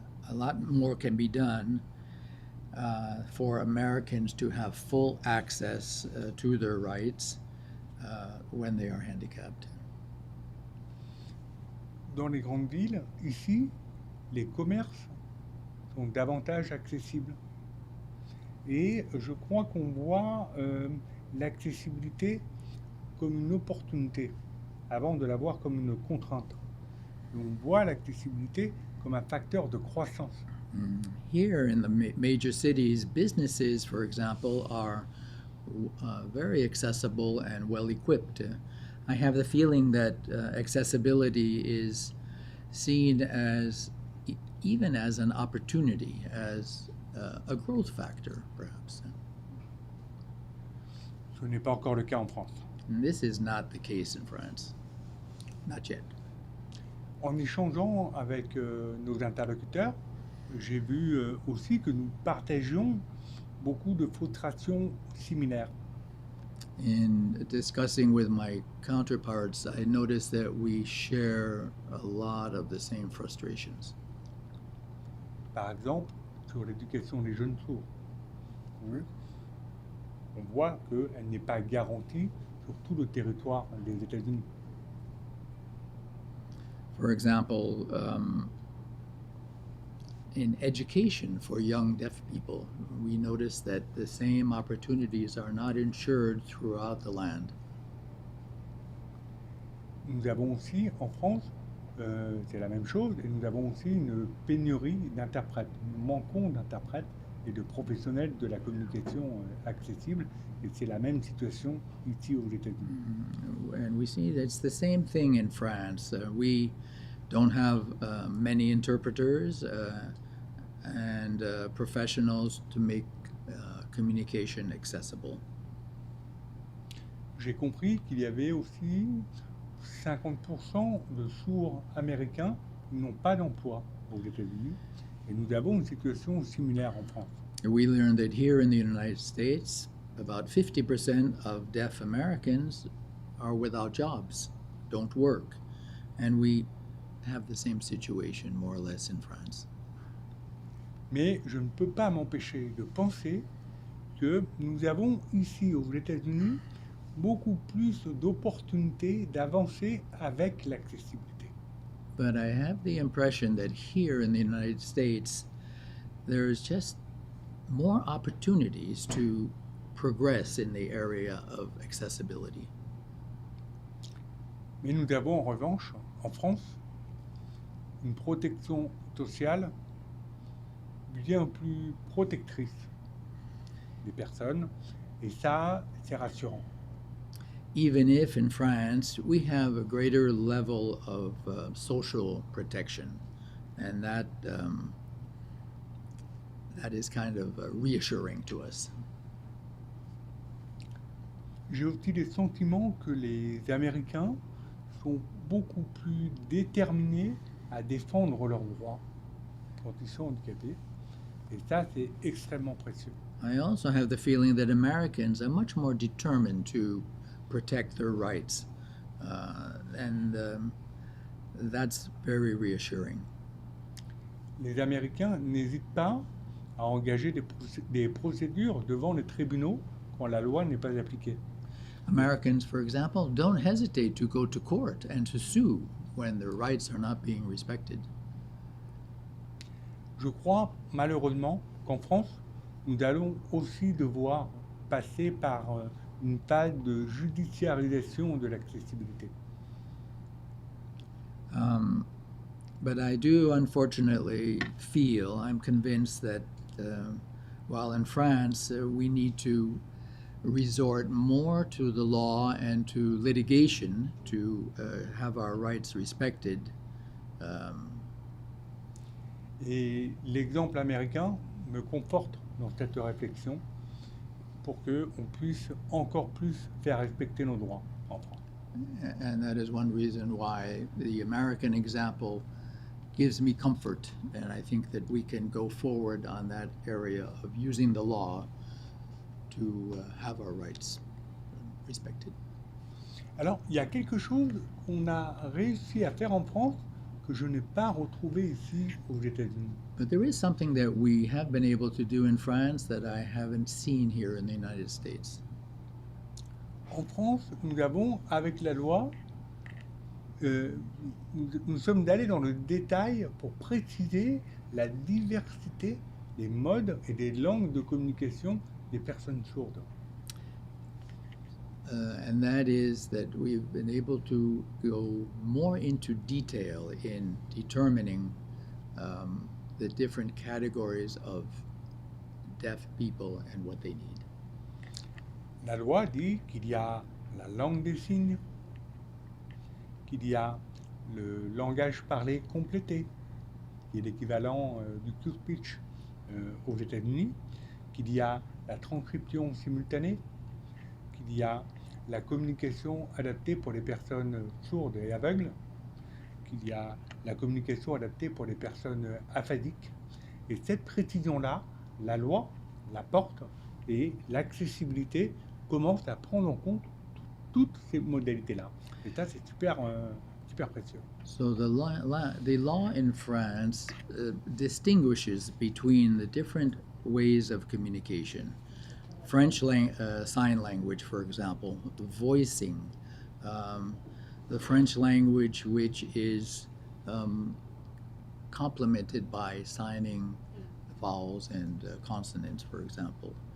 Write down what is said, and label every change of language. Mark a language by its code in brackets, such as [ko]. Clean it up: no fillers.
[en] a lot more can be done for Americans to have full access to their rights when they are handicapped. [fr] Dans les grandes villes, ici, les commerces sont davantage accessibles. Et je crois qu'on voit l'accessibilité comme une opportunité, avant de la voir comme une contrainte. Et on voit l'accessibilité comme un facteur de croissance. [en] Here in the major cities, businesses, for example, are very accessible and well equipped. I have the feeling that accessibility is seen as even as an opportunity, as a growth factor, perhaps. [fr] Ce n'est pas encore le cas en France. [en] And this is not the case in France, not yet. [fr] En échangeant avec nos interlocuteurs, j'ai vu aussi que nous partagions beaucoup de frustrations similaires. [en] In discussing with my counterparts, I noticed that we share a lot of the same frustrations. [fr] Par exemple, sur l'éducation des jeunes sourds. Oui. On voit qu'elle n'est pas garantie sur tout le territoire des États-Unis. [en] For example, in education for young deaf people, we notice that the same opportunities are not ensured throughout the land. [fr] Nous avons aussi, en France, c'est la même chose, et nous avons aussi une pénurie d'interprètes. Nous manquons d'interprètes et de professionnels de la communication accessible, et c'est la même situation ici aux États-Unis. [en] And we see that's the same thing in France. We don't have many interpreters and professionals to make communication accessible. [fr] J'ai compris qu'il y avait aussi 50% de sourds américains qui n'ont pas d'emploi aux États-Unis, et nous avons une situation similaire en France. [en] We learned that here in the United States, about 50% of deaf Americans are without jobs, don't work, and we have the same situation more or less in France. [fr] Mais je ne peux pas m'empêcher de penser que nous avons ici aux États-Unis beaucoup plus d'opportunités d'avancer avec l'accessibilité. [en] But I have the impression that here in the United States, there's just more opportunities to progress in the area of accessibility. [fr] Mais nous avons en revanche, en France, une protection sociale bien plus protectrice des personnes, et ça, c'est rassurant. [en] Even if in France we have a greater level of social protection, and that is kind of reassuring to us. [fr] J'ai aussi le sentiment que les Américains sont beaucoup plus déterminés à défendre leurs droits quand ils sont handicapés, et ça, c'est extrêmement précieux. [en] I also have the feeling that Americans are much more determined to protect their rights, and that's very reassuring. [fr] Les Américains n'hésitent pas à engager des procédures devant les tribunaux quand la loi n'est pas appliquée. [en] Americans, for example, don't hesitate to go to court and to sue when their rights are not being respected. [fr] Je crois malheureusement qu'en France, nous allons aussi devoir passer par une phase de judiciarisation de l'accessibilité. [en] But I do unfortunately feel, I'm convinced that while in France we need to resort more to the law and to litigation to have our rights respected. [fr] Et l'exemple américain me conforte dans cette réflexion pour qu'on puisse encore plus faire respecter nos droits en France. [en] And that is one reason why the American example gives me comfort, and I think that we can go forward on that area of using the law to have our rights respected. [fr] Alors, il y a quelque chose qu'on a réussi à faire en France que je n'ai pas retrouvé ici aux États-Unis. [en] But there is something that we have been able to do in France that I haven't seen here in the United States. [fr] En France, nous avons, avec la loi, nous sommes allés dans le détail pour préciser la diversité des modes et des langues de communication des personnes sourdes. [en] And that is that we've been able to go more into detail in determining the different categories of deaf people and what they need. [fr] La loi dit qu'il y a la langue des signes, qu'il y a le langage parlé complété, qui est l'équivalent du Q-Speech aux États-Unis, qu'il y a la transcription simultanée, qu'il y a la communication adaptée pour les personnes sourdes et aveugles, qu'il y a la communication adaptée pour les personnes aphasiques. Et cette précision-là, la loi la porte et l'accessibilité commence à prendre en compte toutes ces modalités-là. Et ça, c'est super précieux. [en] So the law in France distinguishes between the different ways of communication. French sign language, for example, the voicing, the French language which is complemented by signing vowels and consonants, for example.